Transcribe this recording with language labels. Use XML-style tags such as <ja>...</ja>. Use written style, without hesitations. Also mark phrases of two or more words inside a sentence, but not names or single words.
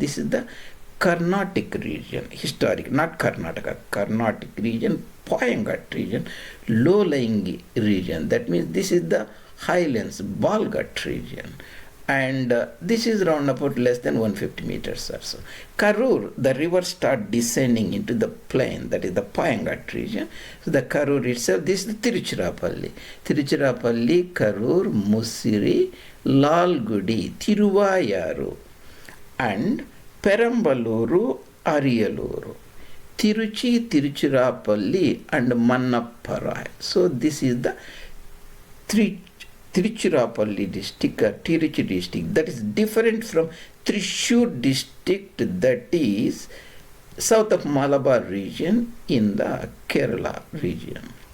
<en>This is the Carnatic region, historic, not Karnataka, Carnatic region, Poyangat region, low-lying region. That means this is the highlands, Balgat region. And this is round about less than 150 meters or so. Karur, the river start descending into the plain, that is the Poyangat region. So the Karur itself, this is the Tiruchirapally. Tiruchirapally, Karur, Musiri, Lalgudi, Tiruvayaru, and Perambaluru, Ariyaluru, Tiruchi, Tiruchirapally, and Mannapparai. So this is the Tiruchirapally district, Tiruchi district, that is different from Thrissur district, that is south of Malabar region in the Kerala region.</en>